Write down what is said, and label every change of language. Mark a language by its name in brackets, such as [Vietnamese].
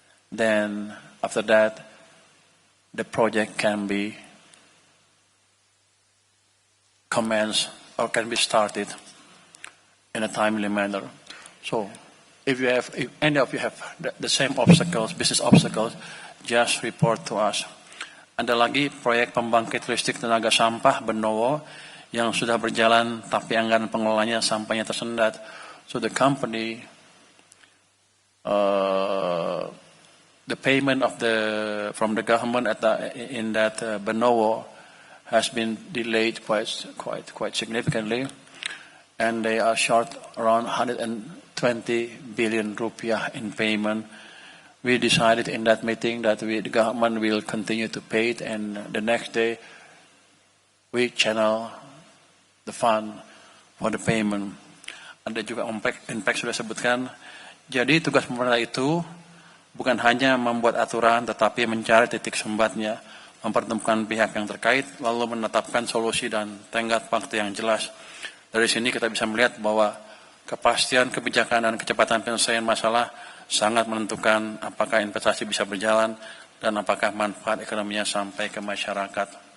[English] Then after that, the project can be commenced or can be started in a timely manner. So if any of you have the same obstacles, business obstacles, just report to us. [Indonesian] Ada lagi proyek pembangkit listrik tenaga sampah Benowo yang sudah berjalan tapi anggaran pengelolanya sampahnya tersendat. [English] So the company, the payment from the government in that Benowo has been delayed quite significantly, and they are short around 120 billion rupiah in payment. We decided in that meeting that the government will continue to pay it, and the next day we channel the fund for the payment. [Indonesian] Ada juga Impact sudah sebutkan. Jadi tugas pemerintah itu bukan hanya membuat aturan, tetapi mencari titik sumbatnya, mempertemukan pihak yang terkait, lalu menetapkan solusi dan tenggat waktu yang jelas. Dari sini kita bisa melihat bahwa kepastian kebijakan dan kecepatan penyelesaian masalah sangat menentukan apakah investasi bisa berjalan dan apakah manfaat ekonominya sampai ke masyarakat.